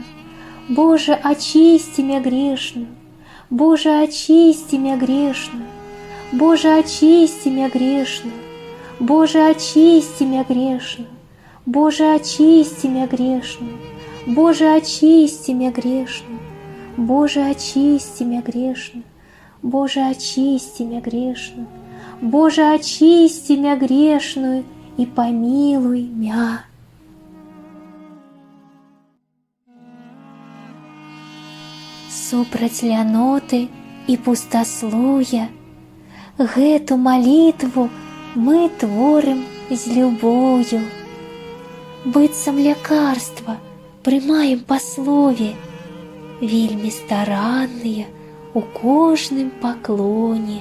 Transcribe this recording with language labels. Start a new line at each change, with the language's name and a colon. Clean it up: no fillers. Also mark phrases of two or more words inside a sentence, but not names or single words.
Church Slavic: Боже, очисти мя грешную, Боже, очисти мя грешную, Боже, очисти мя грешную, Боже, очисти мя грешную, Боже, очисти мя грешную, Боже, очисти мя грешную, Боже, очисти мя грешную, Боже, очисти мя грешную, Боже, очисти мя грешную и помилуй мя.
Belarusian: Супраць ляноты и пустослуя гэту молитву мы творым з любов'ю. Быццам лекарства прымаем па слове, вельмі старанныя у кожным паклоне.